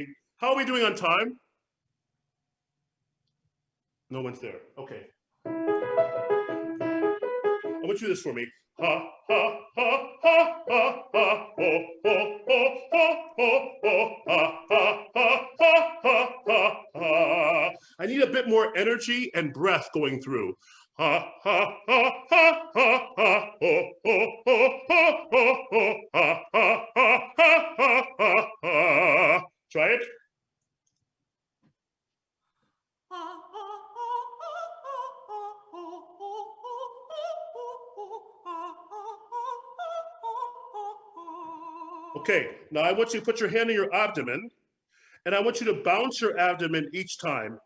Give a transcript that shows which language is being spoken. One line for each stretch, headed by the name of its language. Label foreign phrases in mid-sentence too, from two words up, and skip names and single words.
English: How are we doing on time? No one's there. Okay. I want you to do this for me. Ha, ha, ha, ha, ha, ha, ho, ho, ho, ho, ho, ho, ha, ha, ha, ha, ha, ha, ha. I need a bit more energy and breath going through. ha ha ha ha ha ha ho ho ho ho ho ho ha ha ha ha ha ha. Try it. Okay, now I want you to put your hand on your abdomen, and I want you to bounce your abdomen each time.